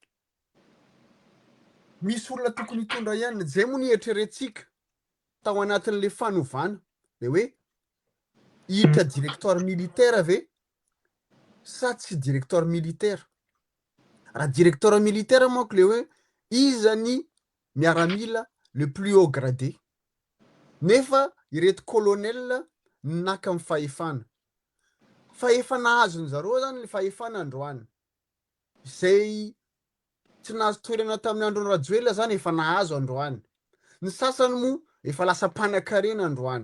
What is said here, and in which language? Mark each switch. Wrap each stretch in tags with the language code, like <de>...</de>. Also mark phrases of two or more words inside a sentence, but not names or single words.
<mg>misy olona tokony hitondra ihany zay moa nieritreretintsika tao anatin'le fanovana dia hoe hiditra</mg> <fr>directeur militaire</fr> <mg>ve sa tsy</mg> <fr>directeur militaire</fr> <mg>raha</mg> <fr>directeur militaire</fr> <mg>manko le hoe izany miaramila</mg> <fr>le plus haut gradé</fr> <mg>nefa ireto colonel naka amin'ny fahefana fa efa nahazony zareo zany le fahefana androany zay tsy nahazo toerana tamin'ny androny Rajoelina zany efa nahazo androany. Ny sasany moa efa lasa mpanan-karena androany.</mg>